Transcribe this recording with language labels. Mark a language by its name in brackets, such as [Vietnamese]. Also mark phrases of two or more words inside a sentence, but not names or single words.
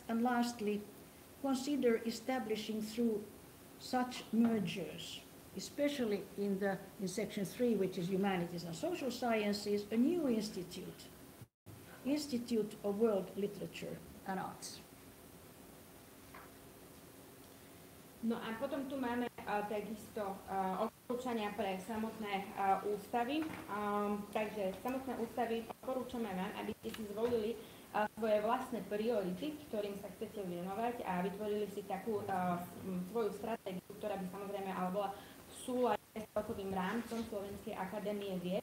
[English] And lastly, consider establishing through such mergers, especially in section 3, which is Humanities and Social Sciences, a new institute, Institute of World Literature and Arts. [Slovak] No a potom tu máme takisto odporúčania pre samotné ústavy. Takže samotné ústavy odporúčame vám, aby ste si zvolili svoje vlastné priority, ktorým sa chcete venovať a vytvorili si takú svoju stratégiu, ktorá by samozrejme ale bola v súlade s celkovým rámcom Slovenskej akadémie vied.